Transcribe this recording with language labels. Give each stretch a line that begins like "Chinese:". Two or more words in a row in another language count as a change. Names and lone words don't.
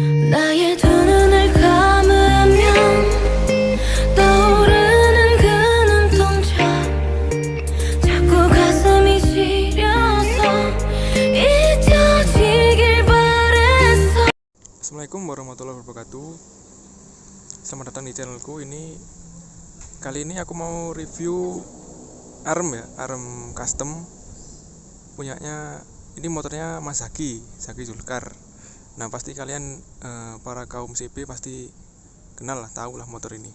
Korean: 나의 두 눈을 감으면 떠오르는 그 눈동자 자꾸 가슴이 시려서 잊혀지길 바랬어.
Arabic: السلام عليكم ورحمة الله وبركاته.
Indonesian: Selamat datang di channelku. Kali ini aku mau review arm custom punyanya. Ini motornya Mas Zaki Zulkar. Nah, pasti kalian para kaum CB pasti kenal lah, tahu lah motor ini.